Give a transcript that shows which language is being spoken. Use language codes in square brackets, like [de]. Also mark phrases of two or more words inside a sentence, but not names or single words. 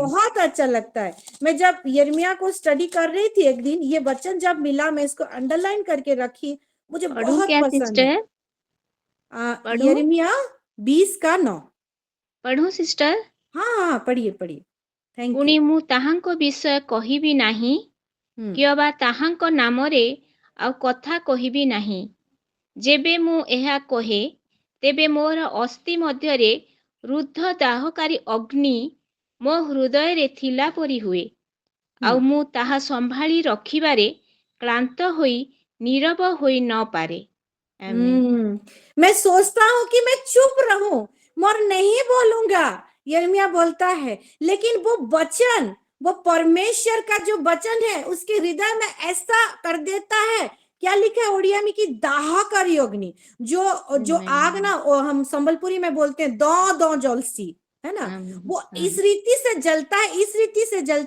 [hi] बहुत अच्छा लगता है। मैं जब यिर्मयाह को स्टडी कर रही थी एक दिन, ये वचन जब मिला, मैं इसको अंडरलाइन करके रखी, मुझे पढ़ूं बहुत क्या पसंद है। सिस्टर? पढ़ूं? यिर्मयाह 20 का 9। पढ़ूं सिस्टर? हाँ, पढ़िए पढ़िए, थैंक [or] पुଣି [hi] यू। [or] ମୁଁ ତାହାଙ୍କ ବିଷୟ କହିବି ନାହିଁ, କିଅବା ତାହାଙ୍କ ନାମରେ ଆଉ କଥା କହିବି ନାହିଁ। ଯେବେ ମୁଁ ଏହା କହେ, ତେବେ ମୋର ଅସ୍ଥି ମଧ୍ୟରେ ରୁଦ୍ଧ ଦାହକାରୀ ଅଗ୍ନି ମୋ ହୃଦୟରେ ଥିଲା ପରି ହୁଏ, ଆଉ ମୁଁ ତାହା ସମ୍ଭାଳି ରଖିବାରେ କ୍ଳାନ୍ତ ହୋଇ ନୀରବ ହୋଇ ନ ପାରେ। ଆମେନ୍। [hi] मैं सोचता हूं कि मैं चुप रहूं, और नहीं बोलूंगा, यिर्मयाह बोलता है, लेकिन वो वचन, वो परमेश्वर का जो वचन है, उसके हृदय में ऐसा कर देता है। क्या लिखा है ओडिया में कि दाहकारी अग्नि, जो आग ना, वो हम संबलपुरी में बोलते हैं दो दो जलसी, है ना, वो इस रीति से जलता है, इस रीति से जलता।